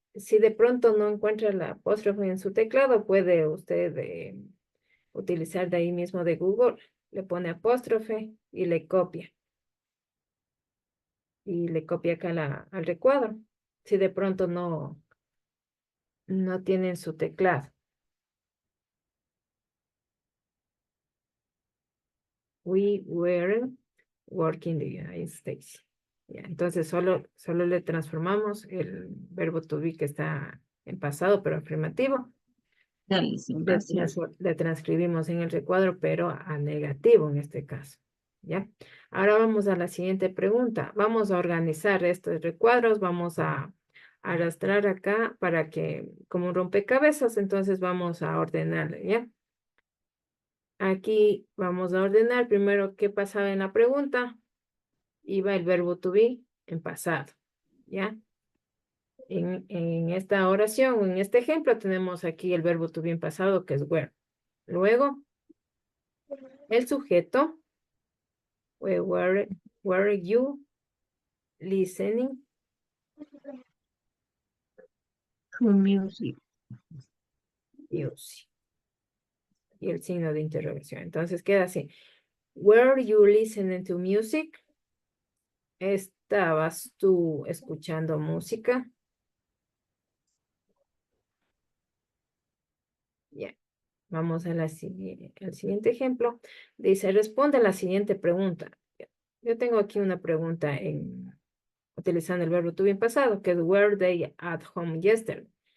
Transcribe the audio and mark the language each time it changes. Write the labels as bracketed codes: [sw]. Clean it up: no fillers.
[es] Si de pronto no encuentra la apóstrofe en su teclado, puede usted utilizar de ahí mismo de Google. Le pone apóstrofe y le copia. Y le copia acá al recuadro. Si de pronto no tiene en su teclado. [en] We weren't working in the United States. [es] Ya, entonces solo le transformamos el verbo to be que está en pasado pero afirmativo. Ya, listo, gracias. Le transcribimos en el recuadro pero a negativo en este caso. ¿Ya? Ahora vamos a la siguiente pregunta. Vamos a organizar estos recuadros. Vamos a arrastrar acá para que, como un rompecabezas, entonces vamos a ordenarle, ¿ya? Aquí vamos a ordenar primero qué pasaba en la pregunta. Iba el verbo to be en pasado, ¿ya? En esta oración o en este ejemplo tenemos aquí el verbo to be en pasado que es were. Luego, el sujeto, [en] were you listening? To music. Music. [es] Y el signo de interrogación. Entonces queda así. [en] Were you listening to music? [es] ¿Estabas tú escuchando música? Ya. Vamos a al siguiente ejemplo. Dice, responde a la siguiente pregunta. Yo tengo aquí una pregunta utilizando el verbo to be en pasado, que es [en] were they at home yesterday?